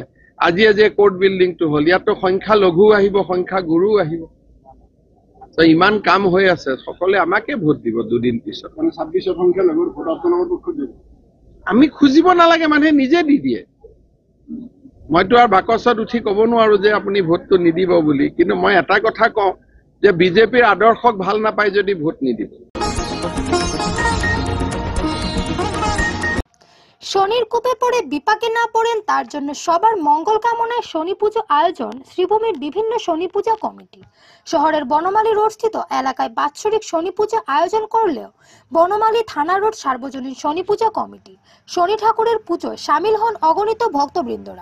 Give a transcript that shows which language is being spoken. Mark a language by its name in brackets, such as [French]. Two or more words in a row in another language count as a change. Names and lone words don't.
[Assamese] আজি [English] court building-to [Assamese] হ'ল, ইয়াতো সংখ্যালঘু আহিব, সংখ্যাগুৰু আহিব, ইমান কাম হৈ আছে, সকলোৱে আমাকে ভোট দিব দুদিন পিছত। 26 সংখ্যালঘুৰ ভোট আপোনালোকৰ পক্ষত দিব। আমি খুজিব নালাগে, মানুহে নিজে দি দিয়ে। মইতো আৰু বাকচত উঠি ক'ব নোৱাৰো যে আপুনি ভোটটো নিদিব বুলি, কিন্তু মই এটা কথা কওঁ যে বিজেপিৰ আদৰ্শক ভাল নাপায় যদি ভোট নিদিব। [Bangla] শনির কূপে পড়ে বিপাকে না পড়েন তার জন্য সবার মঙ্গল কামনায় শনি পুজো আয়োজন শ্রীভূমির বিভিন্ন শনি পূজা কমিটি। শহরের বনমালী রোড স্থিত এলাকায় বাৎসরিক শনি পূজা আয়োজন করলেও বনমালী থানা রোড সার্বজনীন শনি পূজা কমিটি শনি ঠাকুরের পুজোয় সামিল হন অগণিত ভক্তবৃন্দরা।